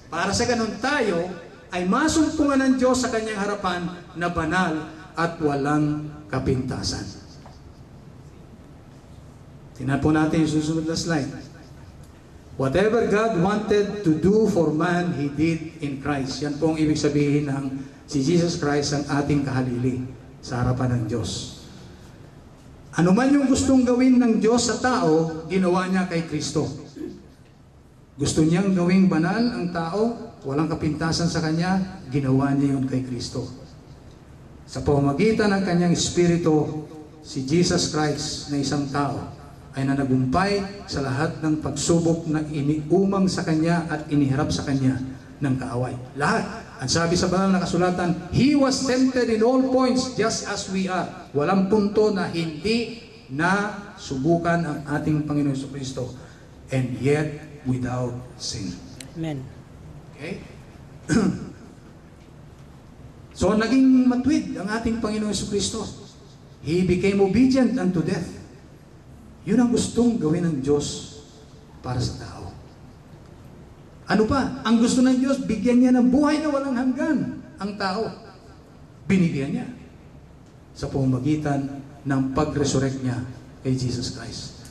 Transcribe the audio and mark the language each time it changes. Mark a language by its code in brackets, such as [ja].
[tl] Para sa ganun tayo, ay masumpungan ng Diyos sa Kanyang harapan na banal at walang kapintasan. Tingnan po natin yung susunod na slide. [en] Whatever God wanted to do for man, He did in Christ. [tl] Yan po ang ibig sabihin ng si Jesus Christ ang ating kahalili sa harapan ng Diyos. Ano man yung gustong gawin ng Diyos sa tao, ginawa niya kay Kristo. Gusto niyang gawing banal ang tao, walang kapintasan sa Kanya, ginawa niya yun kay Kristo. Sa pamamagitan ng Kanyang Espiritu, si Jesus Christ na isang tao, ay nanagumpay sa lahat ng pagsubok na iniumang sa Kanya at iniharap sa Kanya ng kaaway. Lahat. Ang sabi sa banal na kasulatan, [en] He was tempted in all points just as we are. [tl] Walang punto na hindi na subukan ang ating Panginoon Jesucristo, [en] and yet without sin. Amen. Okay? [tl] So naging matwid ang ating Panginoon Jesucristo. [en] He became obedient unto death. [tl] Yun ang gustong gawin ng Diyos para sa tao. Ano pa? Ang gusto ng Diyos, bigyan niya ng buhay na walang hanggan ang tao. Binigyan niya sa pamamagitan ng pag-resurrect niya kay Jesus Christ.